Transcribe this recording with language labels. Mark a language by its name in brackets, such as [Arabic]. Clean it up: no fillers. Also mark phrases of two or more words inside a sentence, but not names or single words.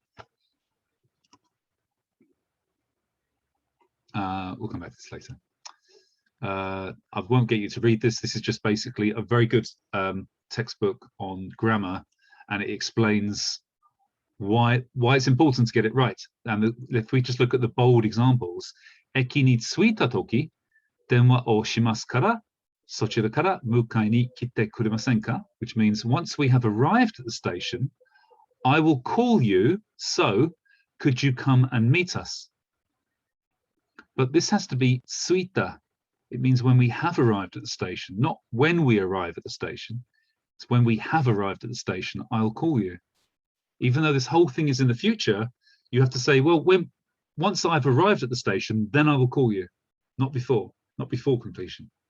[English] We'll come back to this later. I won't get you to read this. This is just basically a very good textbook on grammar, and it explains why it's important to get it right. And if we just look at the bold examples, [Japanese] 駅に着いた時、電話をしますから, そちらから迎えに来てくれませんか, [English] which means once we have arrived at the station, I will call you, so could you come and meet us? But this has to be tsuita. It means when we have arrived at the station, not when we arrive at the station. It's when we have arrived at the station, I'll call you. Even though this whole thing is in the future, you have to say, well, once I've arrived at the station, then I will call you, not before completion.